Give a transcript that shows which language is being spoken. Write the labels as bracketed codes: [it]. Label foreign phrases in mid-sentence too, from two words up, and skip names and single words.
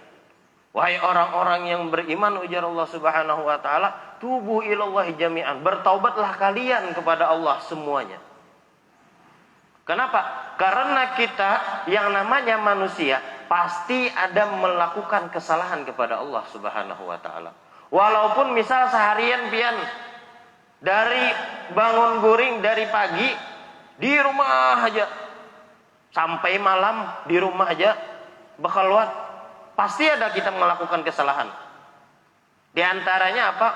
[bjn] Wahai orang-orang yang beriman, ujar Allah [ar] سبحانه وتعالى, توبوا إلى الله جميعا. [id] Bertaubatlah kalian kepada Allah semuanya. Kenapa? Karena kita yang namanya manusia pasti ada melakukan kesalahan kepada Allah [ar] سبحانه وتعالى. [bjn] Walaupun misal seharian pian dari bangun guring dari pagi di rumah aja sampai malam di rumah aja berkeluar, pasti ada kita melakukan kesalahan. [id] Di antaranya apa?